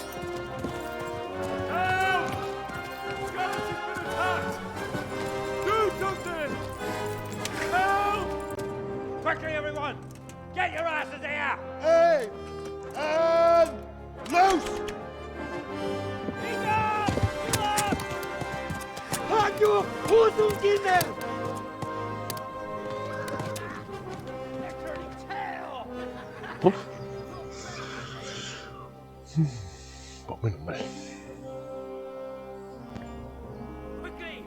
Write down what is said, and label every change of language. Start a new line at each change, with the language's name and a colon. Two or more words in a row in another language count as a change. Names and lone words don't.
English: Help! Scallops has been attacked! Do something! Help! Quickly, everyone! Get your asses here! Hey! And loose!
Hungarian: Hagyjuk! Húzzunk innen! Uf.
Spanish: Pues menos mal.
English: Quickly!